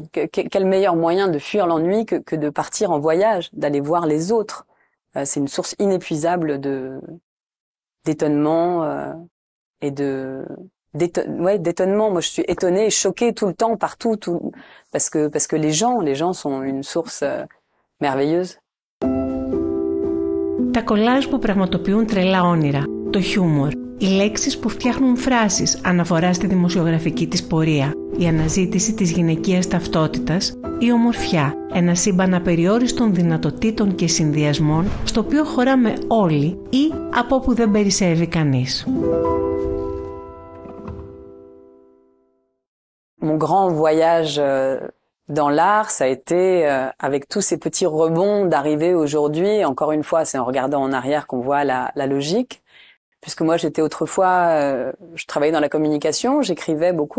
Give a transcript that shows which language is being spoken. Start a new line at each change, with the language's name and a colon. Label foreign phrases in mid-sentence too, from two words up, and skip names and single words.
French: Quel meilleur moyen de fuir l'ennui que de partir en voyage, d'aller voir les autres. C'est une source inépuisable d'étonnement et d'étonnement. Moi, je suis étonnée et choquée tout le temps, partout, parce que les gens sont une source merveilleuse.
Greek: Τα κολάζ που πραγματοποιούν τρελά όνειρα, το χιούμορ, οι λέξεις που φτιάχνουν φράσεις αναφορά στη δημοσιογραφική της πορεία, η αναζήτηση της γυναικείας ταυτότητας, η ομορφιά, ένα σύμπαν απεριόριστων δυνατοτήτων και συνδυασμών στο οποίο χωράμε όλοι ή από όπου δεν περισσεύει κανείς.
French: Mon grand voyage dans l'art, ça a été avec tous ces petits rebonds d'arriver aujourd'hui. Encore une fois, c'est en regardant en arrière qu'on voit la logique. Puisque moi, j'étais autrefois, je travaillais dans la communication, j'écrivais beaucoup.